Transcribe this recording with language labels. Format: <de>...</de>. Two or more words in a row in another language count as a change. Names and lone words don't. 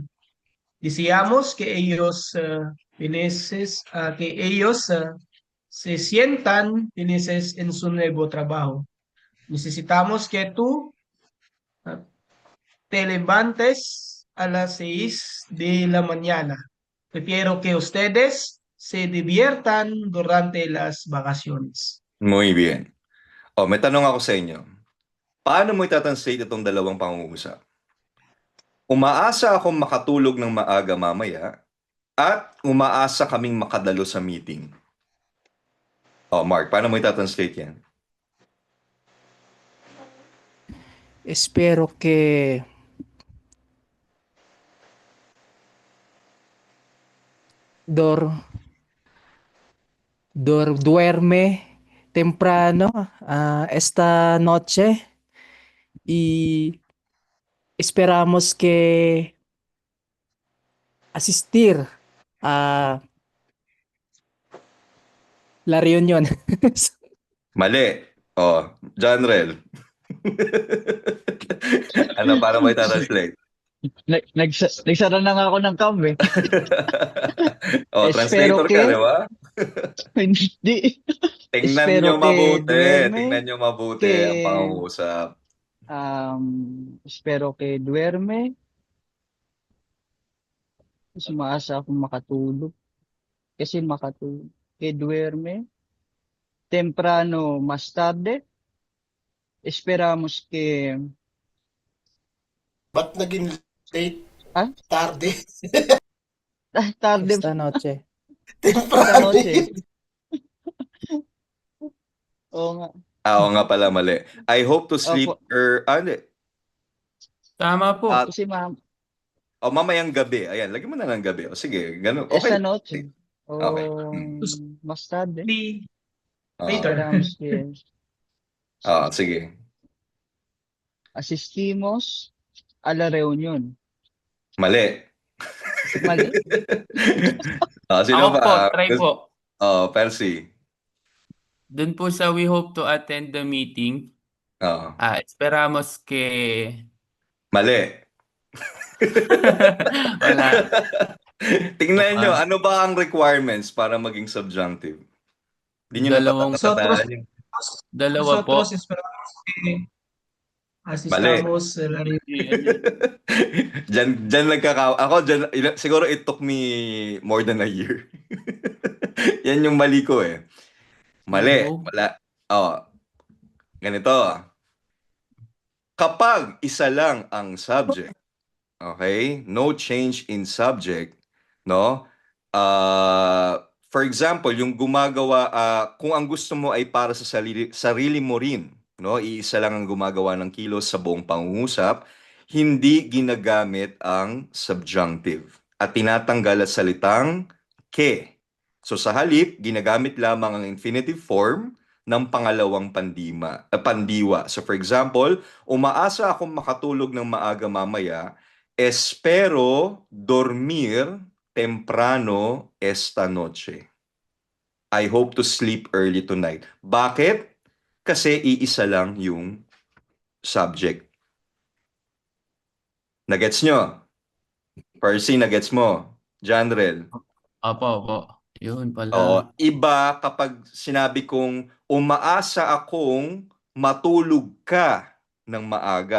<es>Deseamos que ellos se sientan felices en su nuevo trabajo. Necesitamos que tú ah, te levantes a las 6 de la mañana. Prefiero que ustedes se diviertan durante las vacaciones. Muy bien.</es> <tl>May tanong ako sa inyo. Paano mo itatranslate itong dalawang pangungusap? Umaasa akong makatulog ng maaga mamaya at umaasa kaming makadalo sa meeting. Mark, paano mo itatranslate yan?</tl> <es>Espero que duerme temprano esta noche y esperamos que asistir a la reunión.</es> <tl>Mali. Janrel. Ano, paano mo itatranslate? Nagsara na nga ako ng cam eh. Translator</tl> <es>Espero</es> <tl>ka,</tl> <es>que-</es> <tl>di ba? Hindi. Tingnan</tl> <es>Espero</es> <tl>nyo</tl> <es>que</es> <tl>mabuti.</tl> <es>duerme,</es> <tl>Tingnan nyo mabuti</tl> <es>que-</es> <tl>ang pangungusap.</tl> <es>Espero que duerme.</es> <tl>Kasi maasa akong makatulog.</tl> <es>Que duerme. Temprano más tarde. Esperamos que...</es> <tl>Ba't naging late? Ah?</tl> <es>Tarde? Tarde Esta noche. esta Temprano. noche.</es> <tl>Oo nga. Oo nga pala, mali.</tl> <en>I hope to sleep</en> <tl>Opo. hindi. Tama po. Ah, Kasi mamayang gabi. Ayan, lagyan mo na ng gabi. Sige, ganun. Okay.</tl> <es>esta noche. O</es> <tl>Okay.</tl> <es>más tarde. Later. Esperamos que</es> <tl>Sige.</tl> <es>asistimos a la reunión.</es> <tl>Mali. Mali. Sino Ako pa? po, try po. Percy. Dun po sa</tl> <en>we hope to attend the meeting.</en> <es>Esperamos que...</es> <tl>Mali. Wala. Tingnan nyo, ano ba ang requirements para maging subjunctive? Hindi nyo natatandaan yung... Dalawa po.</tl> <es>Nosotros esperamos que asistamos a la reunión.</es> <tl>Diyan ako, siguro</tl> <en>it took me more than a year.</en> <tl>Yan yung mali ko eh. Mali. No. Wala. Ganito. Kapag isa lang ang subject, okay?</tl> <en>No change in subject, no? For example,</en> <tl>yung gumagawa, kung ang gusto mo ay para sa sarili mo rin, no? Iisa lang ang gumagawa ng kilos sa buong pangungusap, hindi ginagamit ang subjunctive at tinatanggal ang salitang ke. So sa halip, ginagamit lamang ang infinitive form ng pangalawang pandiwa. So</tl> <en>for example,</en> <tl>umaasa akong makatulog ng maaga mamaya,</tl> <es>espero dormir temprano esta noche.</es> <en>I hope to sleep early tonight.</en> <tl>Bakit? Kasi iisa lang yung subject. Nagets nyo? Percy, nagets mo? Janrel? Opo. Yun pala. Iba kapag sinabi kong umaasa akong matulog ka ng maaga.</tl>